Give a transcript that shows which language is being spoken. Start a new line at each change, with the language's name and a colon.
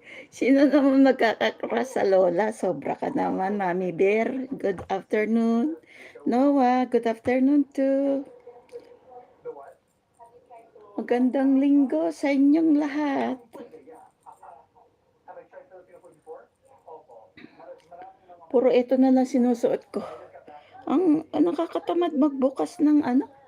Filipino: Sino naman magkakakras sa lola? Sobra ka naman, Mami Bear.
English: Good afternoon. Noah, good afternoon too. The what?
Filipino: Magandang linggo sa inyong lahat.
English: Okay, yeah. Have I tried Filipino food before?
Filipino: Opo. Marami naman. Puro ito na lang sinusuot ko. Ang nakakatamad magbukas ng ano.